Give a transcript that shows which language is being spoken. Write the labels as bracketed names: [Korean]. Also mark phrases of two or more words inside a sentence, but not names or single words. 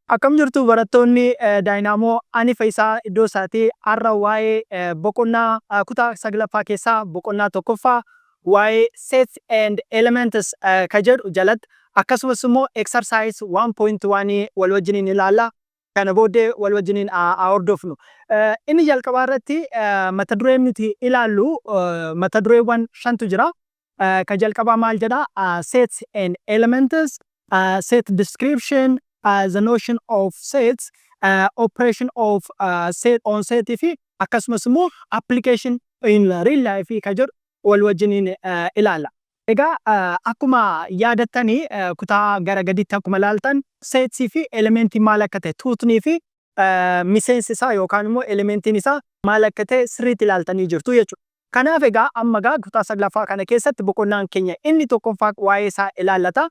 [Oromo] Akkam jirtu barattoonni Daayinaamoo ani Faayisaa iddoo isaatii har'a waa'ee boqonnaa kutaa 9ffaa keessaa boqonnaa 1ffaa waa'ee [English] sets and elements [Oromo] ka jedhu jalatti akkasumas immoo exercise 1.1 wal wajjiniin ilaalla. Kana booddee wal wajjiniin haa hordofnu. Inni jalqabaa irratti mata dureen nuti ilaallu mata dureewwan 5tu jira. Ka jalqabaa maal jedha? [English] Sets and elements, set description, the notion of sets, operation of set on set [Oromo] fi akkasumas immoo [English] application in real life [Oromo] ka jedhu wal wajjiniin ilaalla. Egaa akkuma yaadattanii kutaa gara gaditti akkuma ilaaltan sets fi elementii maal akka ta'e tuutnii fi miseensi isaa yookaan immoo elementiin isaa maal akka ta'e sirriitti ilaaltanii jirtu jechuudha. Kanaaf egaa amma egaa kutaa 9ffaa kana keessatti boqonnaan keenya inni tokkoffaa waa'ee isaa ilaallata.